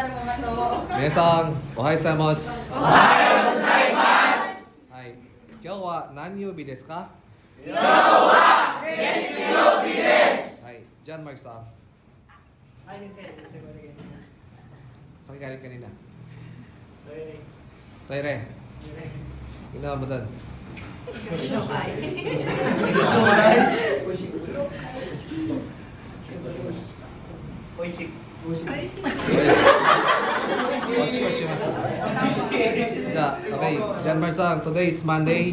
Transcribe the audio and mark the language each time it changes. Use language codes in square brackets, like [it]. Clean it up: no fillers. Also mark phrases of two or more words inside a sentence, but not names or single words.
[ja] 皆さん、おはようございます。おはようございます。はい。今日は何曜日ですか？今日は月曜日です。 [tl] はい。John Mark sa. Saan galing kanina? Toire. Ginawa mo doon? [en] Okay, John Marsang, today is Monday.